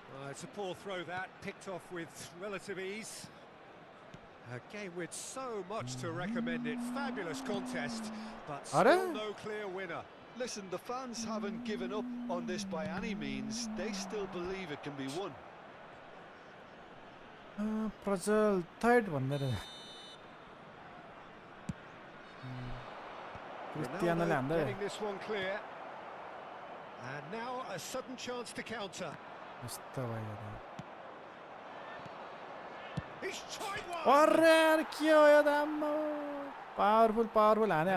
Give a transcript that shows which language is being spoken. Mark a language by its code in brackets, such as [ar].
[en] It's a poor throw that, picked off with relative ease. A game with so much to recommend it. Fabulous contest, but still no clear winner. Listen, the fans haven't given up on this by any means. They still believe it can be won. [ne] Prajal third भन्दै रहेछ क्रिस्टियानोले [en] Ronaldo [ne] हान्दै [en] getting this one clear. And now a sudden chance to counter. [ne] यस्तो भयो [en] He's tried one! [ne] अरे यार के हो यो त आम्मा पावरफुल पावरफुल हाने